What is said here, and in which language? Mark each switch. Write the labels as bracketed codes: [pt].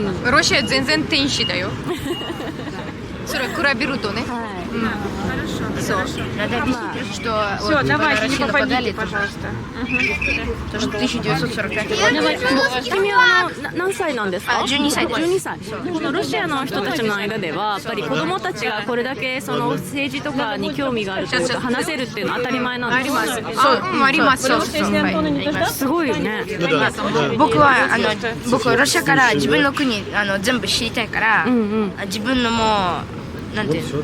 [ja] ロシア全然天使だよそれ比べるとね。 [ru] Все, надо объяснить, что вот Россия нападали, то что 1945 год. [ja] 君は何歳なんですか？12歳です。 12歳。このロシアの人たちの間ではやっぱり子供たちがこれだけその政治とかに興味があるというか話せるっていうのは当たり前なんですか？あります。すごいよね。僕はロシアから自分の国全部知りたいから、自分のもうなんていうの？